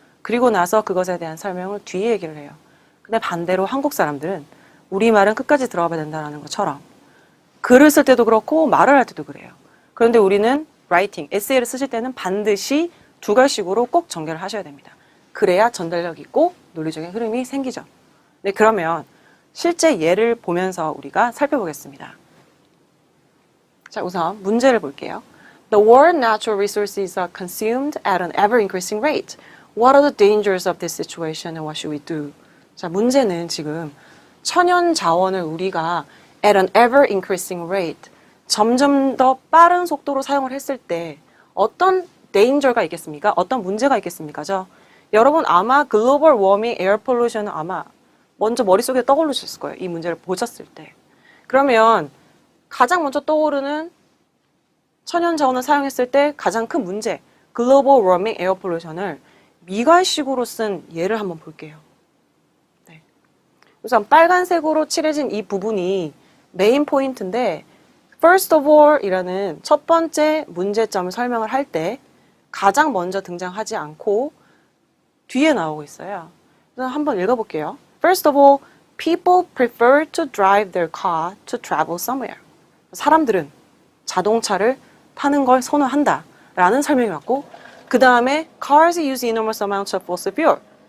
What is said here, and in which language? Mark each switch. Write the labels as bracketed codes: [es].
[ko] 그리고 나서 그것에 대한 설명을 뒤에 얘기를 해요. 근데 반대로 한국 사람들은 우리말은 끝까지 들어가 봐야 된다는 것처럼 글을 쓸 때도 그렇고 말을 할 때도 그래요. 그런데 우리는 라이팅, 에세이를 쓰실 때는 반드시 두 갈씩으로 꼭 전개를 하셔야 됩니다. 그래야 전달력 있고 논리적인 흐름이 생기죠. 네, 그러면 실제 예를 보면서 우리가 살펴보겠습니다. 자, 우선 문제를 볼게요. [en] The world natural resources are consumed at an ever-increasing rate. What are the dangers of this situation and what should we do? [ko] 자, 문제는 지금 천연 자원을 우리가 [en] at an ever-increasing rate, [ko] 점점 더 빠른 속도로 사용을 했을 때 어떤 danger가 있겠습니까? 어떤 문제가 있겠습니까? 여러분 아마 글로벌 워밍, 에어 폴루션은 아마 먼저 머릿속에 떠오르셨을 거예요. 이 문제를 보셨을 때. 그러면 가장 먼저 떠오르는 천연 자원을 사용했을 때 가장 큰 문제, 글로벌 워밍, 에어 폴루션을 미갈식으로 쓴 예를 한번 볼게요. 네. 우선 빨간색으로 칠해진 이 부분이 메인 포인트인데 first of all 이라는 첫 번째 문제점을 설명을 할 때 가장 먼저 등장하지 않고 뒤에 나오고 있어요. 그래서 한번 읽어볼게요. [en] First of all, people prefer to drive their car to travel somewhere. [ko] 사람들은 자동차를 타는 걸 선호한다 라는 설명이 왔고 그 다음에 [en] cars use enormous amounts of fossil fuel.